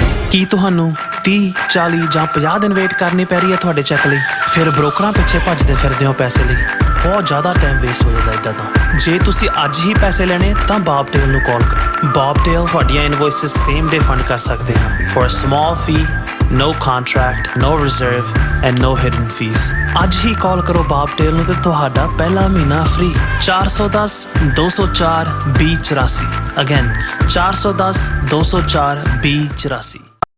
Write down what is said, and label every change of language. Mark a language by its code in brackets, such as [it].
[pa] ਕੀ ਤੁਹਾਨੂੰ 30, 40 ਜਾਂ 50 ਦਿਨ ਵੇਟ ਕਰਨੀ ਪੈ ਰਹੀ ਹੈ ਤੁਹਾਡੇ ਚੈੱਕ ਲਈ? ਫਿਰ ਬ੍ਰੋਕਰਾਂ ਪਿੱਛੇ ਭੱਜਦੇ ਫਿਰਦੇ ਹੋ ਪੈਸੇ ਲਈ, ਬਹੁਤ ਜ਼ਿਆਦਾ ਟਾਈਮ ਵੇਸਟ ਹੋ ਜਾਂਦਾ ਇੱਦਾਂ ਤਾਂ। ਜੇ ਤੁਸੀਂ ਅੱਜ ਹੀ ਪੈਸੇ ਲੈਣੇ ਤਾਂ ਬੌਬਟੇਲ ਨੂੰ ਕਾਲ ਕਰੋ। ਬੌਬਟੇਲ ਤੁਹਾਡੀਆਂ ਇਨਵੋਇਸਿਸ ਸੇਮ ਡੇ ਫੰਡ ਕਰ ਸਕਦੇ ਹਨ [en] For a small fee No contract, no reserve and no hidden fees. [pa] ਅੱਜ ਹੀ ਕਾਲ ਕਰੋ ਬਾਬਟੇਲ ਨੂੰ ਤੇ ਤੁਹਾਡਾ ਪਹਿਲਾ ਮਹੀਨਾ ਫ੍ਰੀ। [en] 410 204 2084 Again 410 204 2084।